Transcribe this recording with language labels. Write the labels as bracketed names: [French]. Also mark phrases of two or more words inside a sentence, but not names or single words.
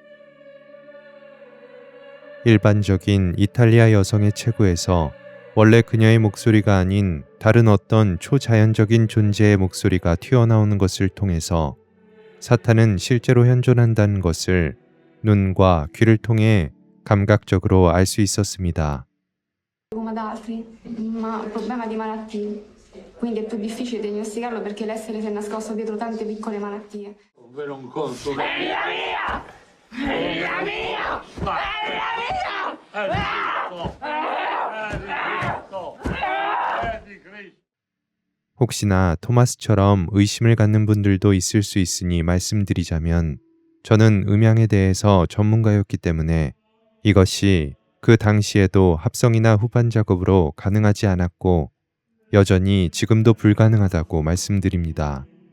[Korean] 일반적인 이탈리아 여성의 체구에서 원래 그녀의 목소리가 아닌 다른 어떤 초자연적인 존재의 목소리가 튀어나오는 것을 통해서 사탄은 실제로 현존한다는 것을 눈과 귀를 통해 감각적으로 알 수 있었습니다. [Italian] come ad altri, ma un problema di malattie. Quindi è più difficile diagnosticarlo perché l'essere si è nascosto dietro tante piccole malattie. Ovvero un conto. Figlia mia! Figlia mia! Figlia mia! [Korean] 혹시나 토마스처럼 의심을 갖는 분들도 있을 수 있으니 말씀드리자면 저는 음향에 대해서 전문가였기 때문에 이것이 그 당시에도 합성이나 후반 작업으로 가능하지 않았고 여전히 지금도 불가능하다고 말씀드립니다.